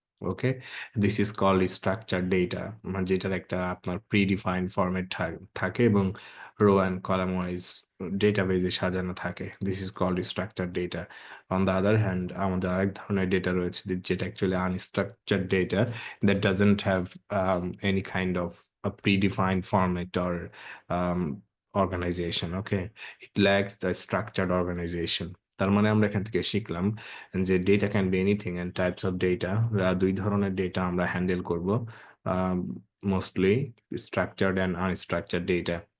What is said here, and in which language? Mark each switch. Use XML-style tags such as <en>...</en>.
<en>okay, this is called structure data,</en> <bn>মানে যেটার একটা আপনার প্রিডিফাইন্ড ফরম্যাট থাকে এবং রো অ্যান্ড কলাম ওয়াইজ ডেটাবেজে সাজানো থাকে।</bn> <en>This is called structure data. On the other hand</en> <bn>আমাদের আরেক ধরনের ডেটা রয়েছে যেটা</bn> <en>Actually unstructure data, that doesn't have any kind of a predefined format or um, organization. Okay, it lacks the structured organization.</en> <bn>তার মানে আমরা এখান থেকে শিখলাম যে</bn> <en>Data can be anything and types of data.</en> <bn>দুই ধরনের ডেটা আমরা হ্যান্ডেল করব, mostly structured and unstructured data.</bn>